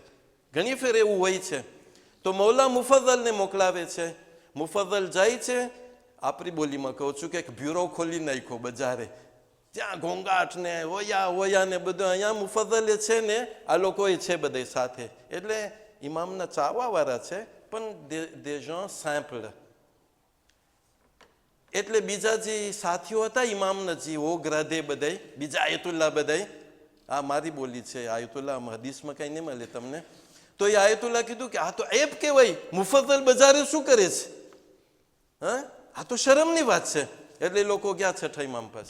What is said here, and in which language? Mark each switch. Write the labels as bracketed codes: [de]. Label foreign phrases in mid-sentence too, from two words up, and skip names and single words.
[gu] ઘણી ફેર એવું હોય છે. તો મૌલા મુફદ્દલને મોકલાવે છે. મુફદ્દલ જાય છે, આપણી બોલીમાં કહું છું કે એક બ્યુરો ખોલી નાખ્યો બજારે, ત્યાં ઘોંઘાટ ને હોયા ને બધું. અહીંયા મુફદ્દલ છે ને આ લોકો છે બધા સાથે, એટલે ઇમામના ચાહવાવાળા છે પણ [fr] des gens simples. [gu] એટલે બીજા જે સાથીઓ હતા ઇમામના જે ઓગ્રાધે બધાય, બીજા આયતુલ્લાહ બધાય, આ મારી બોલી છે આયતુલ્લાહ, હદીસમાં કંઈ નહીં મળે તમને. તો એ આયતુલ્લાહ કીધું કે આ તો એપ કહેવાય, મુફદ્દલ બજારે શું કરે છે? આ તો શરમની વાત છે. એટલે લોકો ગયા છઠ્ઠા ઇમામ પાસે.